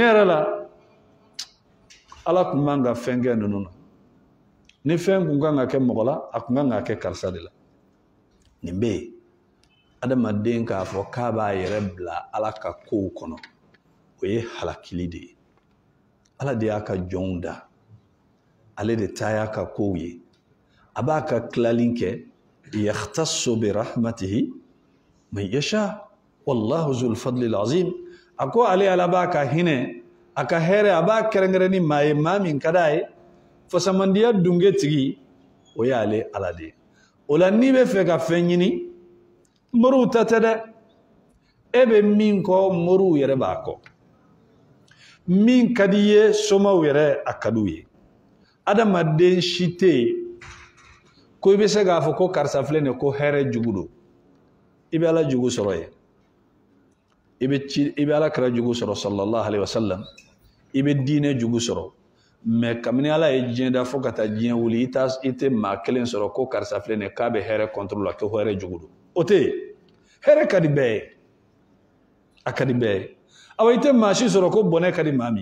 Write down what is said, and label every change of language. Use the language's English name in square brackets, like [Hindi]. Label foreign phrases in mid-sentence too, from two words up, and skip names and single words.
[Bambara] yɛrɛ la ala tun man ka fɛn kɛ ninnu na ni fɛn kun kan ka kɛ mɔgɔ la a kun kan ka kɛ karisa de la nin bɛ yen adamaden k'a fɔ k'a b'a yɛrɛ bila ala ka kow kɔnɔ o ye halakili de ye ala de y'a ka jɔnw da ale de ta y'a ka kow ye a b'a ka tilalin kɛ [Arabic] يختص برحمته من يشاء والله ذو الفضل العظيم [Bambara] a ko ale ala b'a ka hinɛ a ka hɛrɛ a b'a kɛrɛnkɛrɛn ni maa ye maa min ka d'a ye fasamandiya dunge tigi o ye ale ala de ye o la n'i bɛ fɛ ka fɛn ɲini moriw ta tɛ dɛ e bɛ min kɔ moriw yɛrɛ b'a kɔ min ka di ye somaw yɛrɛ a ka d'u ye adamaden si tɛ yen ko i bɛ se k'a fɔ ko karisa filɛ nin ye ko hɛrɛ jugu don i bɛ ala jugu sɔrɔ yen i bɛ ala kɛra jugu sɔrɔ [Arabic] صلى الله عليه وسلم [Bambara] i bɛ diinɛ jugu sɔrɔ mais kabini ala ye diɲɛ da fo ka taa diɲɛ wuli i tɛ maa kelen sɔrɔ ko karisa filɛ nin ye k'a bɛ hɛrɛ contrôle la ko hɛrɛ jugu don o tɛ yen hɛrɛ ka di bɛɛ ye a ka di bɛɛ ye awa i tɛ maa si sɔrɔ ko bɔnɛ ka di maa min